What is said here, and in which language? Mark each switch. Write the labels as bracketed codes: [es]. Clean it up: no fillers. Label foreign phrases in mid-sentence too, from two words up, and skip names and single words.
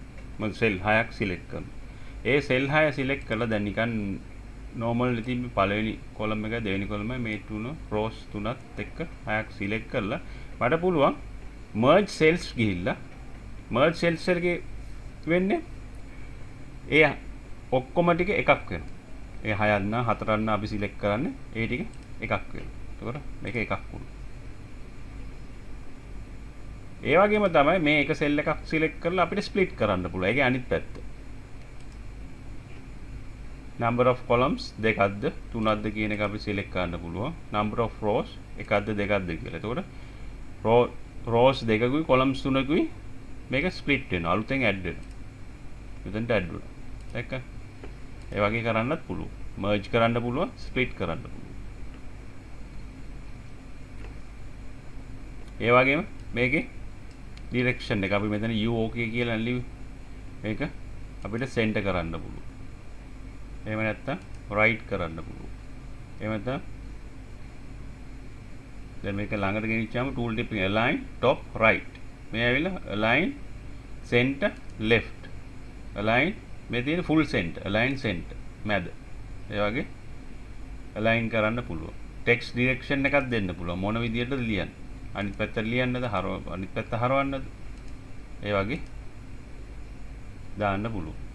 [si] මම සෙල් 6ක් සිලෙක්ට් කරනවා. ඒ සෙල් 6 සිලෙක්ට් කරලා දැන් නිකන් normal ඉතින් පළවෙනි කොලම් එක දෙවෙනි කොලම් එක මේ තුන rows තුනත් එක්ක 6ක් සිලෙක්ට් කරලා මට පුළුවන් [en] merge cells [si] ගිහිල්ලා [en] merge cells [si] එකේ වෙන්නේ ඒ ඔක්කොම ටික එකක් වෙනවා. ඒ 6ක් නා 4ක් නා අපි සිලෙක්ට් කරන්නේ ඒ ටික එකක් වෙනවා. එතකොට මේක එකක් වුණා. ඒ වගේම තමයි මේ එක සෙල් එකක් සිලෙක්ට් කරලා අපිට ස්ප්ලිට් කරන්න පුළුවන්. ඒකේ අනිත් පැත්ත. [en] number of columns [si] දෙකක්ද තුනක්ද කියන එක අපි සිලෙක්ට් කරන්න පුළුවන්. [en] number of rows [si] එකක්ද දෙකක්ද කියලා. එතකොට rows දෙකකුයි columns තුනකුයි මේක ස්ප්ලිට් වෙනවා. අලුතෙන් ඇඩ් වෙනවා. මෙතනට ඇඩ් වෙනවා. දැක්ක? ඒ වගේ කරන්නත් පුළුවන්. merge කරන්න පුළුවන්, split කරන්න පුළුවන්. ඒ වගේම මේකේ direction එක අපි මෙතන U OK කියලා ලියුවේ. මේක අපිට center කරන්න පුළුවන්. එහෙම නැත්නම් right කරන්න පුළුවන්. එහෙම නැත්නම් දැන් මේක ළඟට ගෙනිච්චාම [en] tool tip [si] එක [en] align top right. [si] මේ ඇවිල්ලා [en] align center left. [si] align මේ තියෙන [en] full center, align center [si] මැද. ඒ වගේ align කරන්න පුළුවන්. [en] text direction [si] එකක් දෙන්න පුළුවන්. මොන විදියටද ලියන්නේ? අනිත් පැත්තට ලියන්නද? අනිත් පැත්ත හරවන්නද? ඒ වගේ දාන්න පුළුවන්.